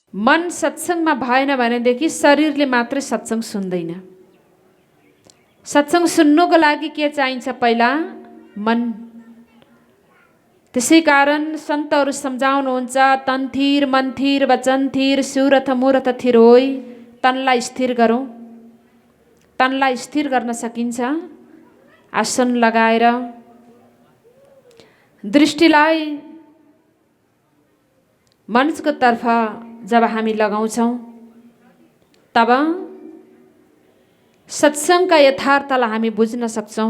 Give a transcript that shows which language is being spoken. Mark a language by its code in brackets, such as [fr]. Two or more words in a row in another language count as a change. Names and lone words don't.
[ne] मन सत्सङ्गमा भएन भनेदेखि शरीरले मात्रै सत्सङ्ग सुन्दैन। सत्सङ्ग सुन्नुको लागि के चाहिन्छ? पहिला मन। त्यसै कारण सन्तहरू सम्झाउनुहुन्छ, [hi] तन थिर मन थिर वचन थिर सुरथ मुरथ थिर होइ। [ne] तनलाई स्थिर गरौँ। तनलाई स्थिर गर्न सकिन्छ आसन लगाएर। दृष्टिलाई मनको तर्फ जब हामी लगाउँछौँ तब सत्सङ्गका यथार्थलाई हामी बुझ्न सक्छौँ।